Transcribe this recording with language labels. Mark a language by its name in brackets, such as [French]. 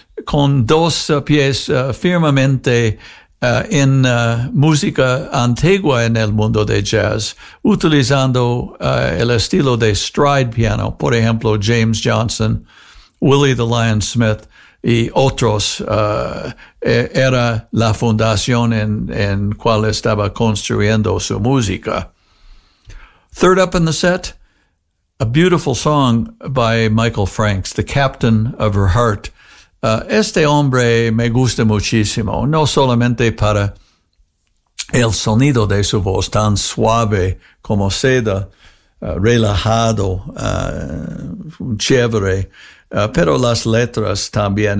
[Spanish] con 2 pies firmemente en música antigua en el mundo de jazz, utilizando el estilo de stride piano, por ejemplo, James Johnson, Willie the Lion Smith, y otros, era la fundación en cual estaba construyendo su música. [English] Third up in the set, a beautiful song by Michael Franks, The Captain of Her Heart. [Spanish] Este hombre me gusta muchísimo, no solamente para el sonido de su voz tan suave como seda, relajado, chévere, pero las letras también.